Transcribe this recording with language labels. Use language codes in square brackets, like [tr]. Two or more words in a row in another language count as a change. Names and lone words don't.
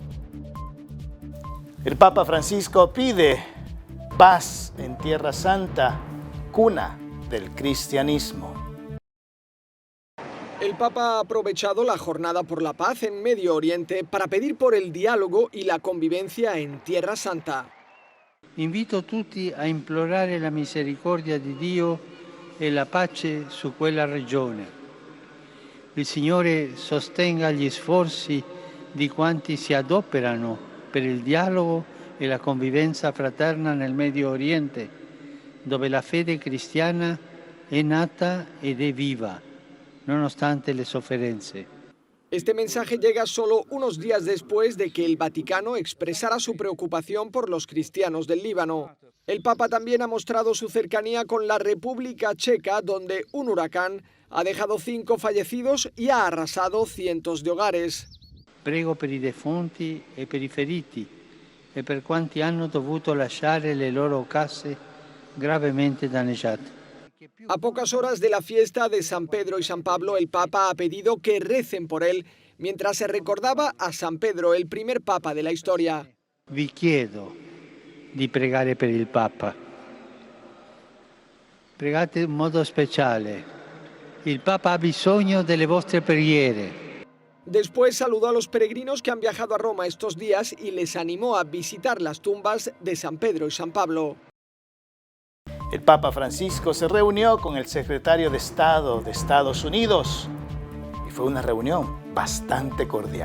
[es] El Papa Francisco pide paz en Tierra Santa, cuna del cristianismo. El Papa ha aprovechado la Jornada por la Paz en Medio Oriente para pedir por el diálogo y la convivencia en Tierra Santa. [it] Invito tutti a implorare la misericordia di Dio e la pace su quella regione. Il Signore sostenga gli sforzi di quanti si adoperano per il dialogo e la convivenza fraterna nel Medio Oriente, dove la fede cristiana è nata ed è viva, nonostante le sofferenze. [es] Este mensaje llega solo unos días después de que el Vaticano expresara su preocupación por los cristianos del Líbano. El Papa también ha mostrado su cercanía con la República Checa, donde un huracán ha dejado 5 fallecidos y ha arrasado cientos de hogares. [it] Prego per i defunti e per i feriti e per quanti hanno dovuto lasciare le loro case gravemente danneggiate. [es] A pocas horas de la fiesta de San Pedro y San Pablo, el Papa ha pedido que recen por él mientras se recordaba a San Pedro, el primer Papa de la historia. [it] Vi chiedo di pregare per il Papa. Pregate in modo speciale. Il Papa ha bisogno delle vostre preghiere. [es] Después saludó a los peregrinos que han viajado a Roma estos días y les animó a visitar las tumbas de San Pedro y San Pablo. El Papa Francisco se reunió con el secretario de Estado de Estados Unidos y fue una reunión bastante cordial.